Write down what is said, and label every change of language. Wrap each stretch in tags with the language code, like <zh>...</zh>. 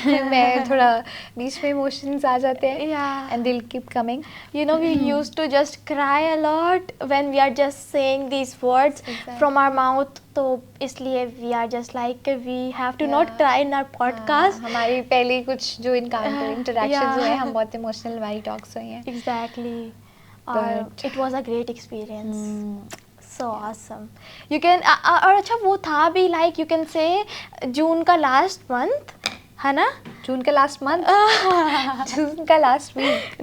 <ur>میں تھوڑا بیچ میں ایموشنز آ جاتے ہیں, اینڈ دل keep coming.</ur> <en>You know, we used to just cry a lot when we are just saying these words from our mouth.</en> <ur>تو اس لیے</ur> <en>we are just like we have to not cry in our podcast.</en> <ur>ہماری پہلی کچھ جو interactions ہوئے ہیں, ہم بہت ایموشنل ہماری ٹاکس ہوئی ہیں.</ur> <en>Exactly. It was a great experience. So awesome. You can</en> <ur>اور اچھا وہ تھا بھی</ur> <en>like you can say جون کا last month,</en> <ur>ہے نا. جون کا لاسٹ منتھ, جون کا لاسٹ ویک.</ur>